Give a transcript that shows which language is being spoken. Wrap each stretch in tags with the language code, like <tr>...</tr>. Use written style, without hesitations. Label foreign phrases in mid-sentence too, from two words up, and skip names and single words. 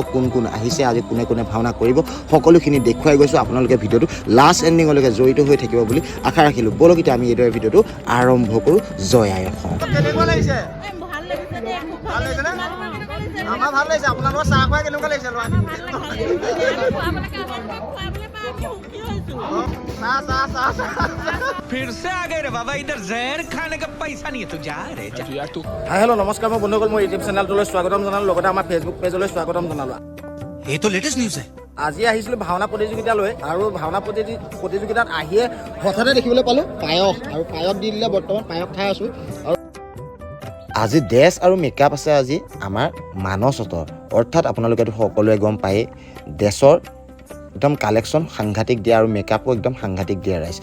<as>কোন কোন আহিছে আজি কোনে কোনে ভাওনা কৰিব সকলোখিনি দেখুৱাই গৈছোঁ। আপোনালোকে ভিডিঅ'টো</as> <en>last endingলৈকে</en> <as>জড়িত হৈ থাকিব বুলি আশা ৰাখিলোঁ। বলক এতিয়া আমি এইদৰে ভিডিঅ'টো আৰম্ভ কৰোঁ। জয় আই অসম। আমাৰ ভাল লাগিছে। আপোনালোকৰ চাহ খুৱাই কেনেকুৱা লাগিছে?</as> <hi>फिर से आ गए रे बाबा, इधर जहर खाने का पैसा नहीं है, तू जा रे जा।</hi> <en>hi hello'</en> <as>নমস্কাৰ মোৰ বন্ধুসকল মোৰ ইউটিউব চেনেলটোলৈ স্বাগতম জনালোঁ লগতে আমাৰ ফেচবুক পেজলৈ স্বাগতম জনালোঁ।</as> <hi>ये तो</hi> <en>latest news</en> <hi>है।</hi> <as>আজি আহিছিলোঁ ভাওনা প্ৰতিযোগিতালৈ আৰু ভাওনা প্ৰতিযোগিতাত আহিয়ে হঠাতে দেখিবলৈ পালোঁ পায়স আৰু পায়স দি দিলে বৰ্তমান পায়স খাই আছোঁ। আৰু আজি ড্ৰেছ আৰু মেকআপ আছে আজি আমাৰ মানসহঁতৰ, অৰ্থাৎ আপোনালোকেতো সকলোৱে গম পায়েই ড্ৰেছৰ একদম কালেকশ্যন সাংঘাতিক দিয়ে আৰু মেকআপো একদম সাংঘাতিক দিয়ে ৰাইজ।</as>